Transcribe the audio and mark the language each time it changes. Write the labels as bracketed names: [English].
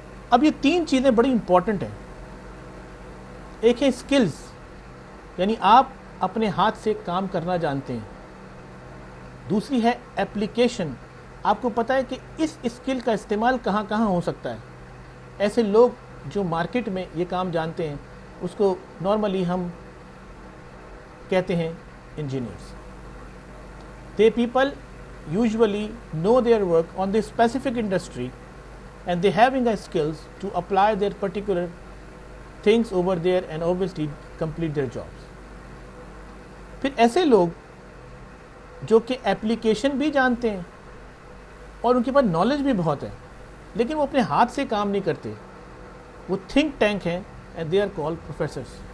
[Urdu] اب یہ 3 چیزیں بڑی امپورٹنٹ ہیں. ایک ہے اسکلز, یعنی آپ اپنے ہاتھ سے کام کرنا جانتے ہیں. دوسری ہے اپلیکیشن, آپ کو پتہ ہے کہ اس اسکل کا استعمال کہاں کہاں ہو سکتا ہے. ایسے لوگ جو مارکیٹ میں یہ کام جانتے ہیں اس کو نارملی ہم کہتے ہیں engineers. [English] They people usually know their work on this specific industry and they having a skills to apply their particular things over there and obviously complete their jobs. [Urdu] پھر ایسے لوگ جو کہ اپلیکیشن بھی جانتے ہیں اور ان کے پاس نالج بھی بہت ہے, لیکن وہ اپنے ہاتھ سے کام نہیں کرتے, وہ تھنک ٹینک ہیں [English] and they are called professors.